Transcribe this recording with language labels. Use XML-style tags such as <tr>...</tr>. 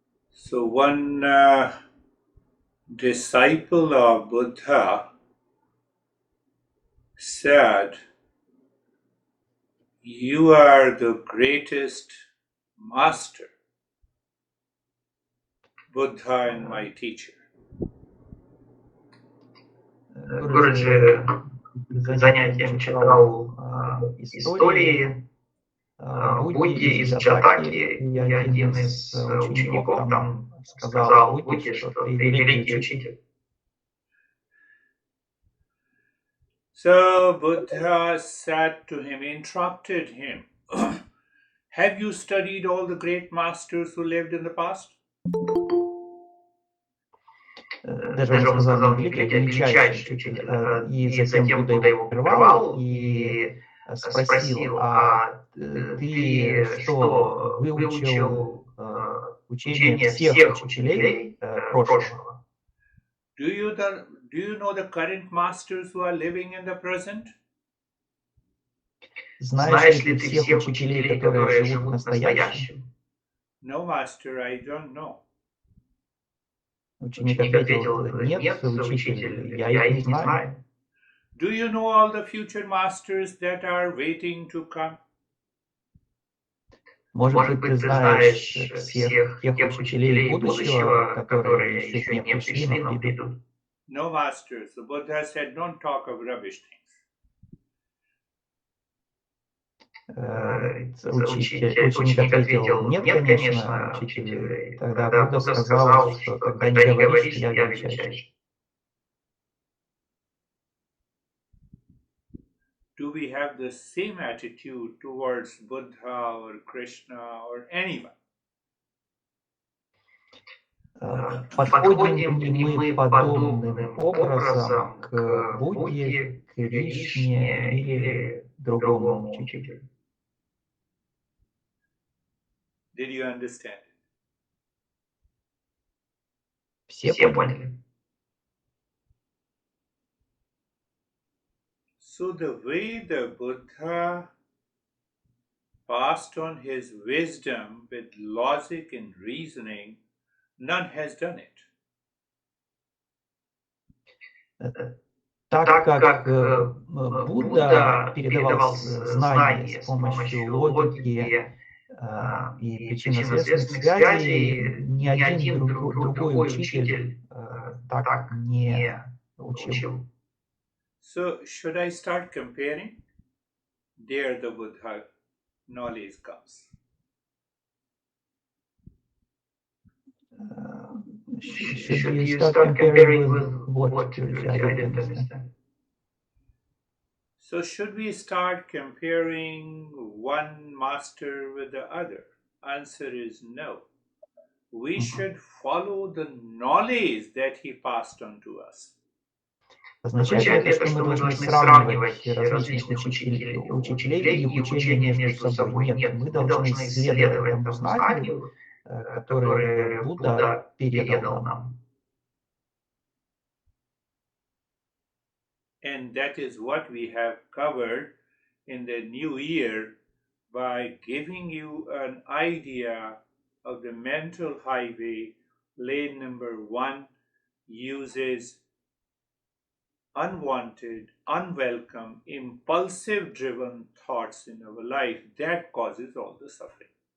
<en>So one disciple of Buddha said, "You are the greatest master, Buddha and my teacher."</en> <ru>Гуруджи занятием читал истории Будди из Джатаки, и один из учеников там сказал Будде, что ты великий учитель.</ru> <en>So Buddha said to him, interrupted him, "Have you studied all the great masters who lived in the past?"</en> <ru>Даже он сказал, не великий, а величайший учитель. И затем Будда его прервал и спросил, а ты что, выучил учение всех учителей прошлого?</ru> <en>Do you know the current masters who are living in the present?</en> <ru>Знаешь ли ты всех учителей, которые живут в настоящем?</ru> <en>No, master, I don't know.</en> <ru>Ученик ответил, нет, учитель, я их не знаю.</ru> <en>Do you know all the future masters that are waiting to come?</en> <ru>Может быть, ты знаешь всех тех учителей будущего, которые еще не пришли, но придут?</ru> <en>No, master. So Buddha said, don't talk of rubbish things.</en> <ru>Ученик ответил, нет, конечно, учитель. Тогда Будда сказал, что тогда не говори, что я величайший.</ru> <en>Do we have the same attitude towards Buddha or Krishna or anyone?</en> <ru>Подходим ли мы подобным образом к Будде, Кришне или другому учителю?</ru> <en>Did you understand?</en> <ru>Все поняли.</ru> <en>So the way the Buddha passed on his wisdom with logic and reasoning, none has done it.</en> <ru>Так как Будда передавал знания с помощью логики и причинно-следственных связей, ни один другой учитель так не учил.</ru> <en>So should I start comparing? There the Buddha knowledge comes. Should you start comparing with what? I didn't understand. So should we start comparing one master with the other? Answer is no. We should follow the knowledge that he passed on to us.</en> <ru>Означает ли это, что мы должны сравнивать различных учителей и их учения между собой? Нет, мы должны следовать тому знанию, которое Будда передал нам.</ru> <en>And that is what we have covered in the new year by giving you an idea of the mental highway. Lane number 1 uses unwanted, unwelcome, impulsive driven thoughts in our life that causes all the suffering.</en>